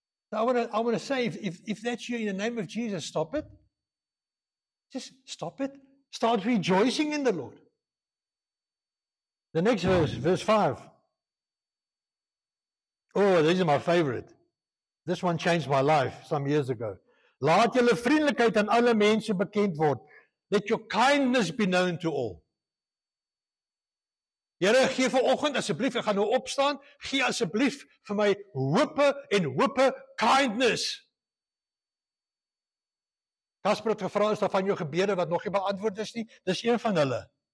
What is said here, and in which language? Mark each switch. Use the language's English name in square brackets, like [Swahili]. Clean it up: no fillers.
[English] So I want to say, if that's you, in the name of Jesus, stop it. Just stop it. Start rejoicing in the Lord. The next verse 5. Oh, this is my favorite. This one changed my life some years ago. [Afrikaans] Laat julle vriendelikheid aan alle mense bekend word. [English] Let your kindness be known to all. [Afrikaans] Here, gee vanoggend asseblief, ek gaan nou opstaan, gee asseblief vir my [English] hope kindness. [Afrikaans] Kasper het gevra, is daar van jou gebede wat nog nie beantwoord is nie? Dis een van hulle.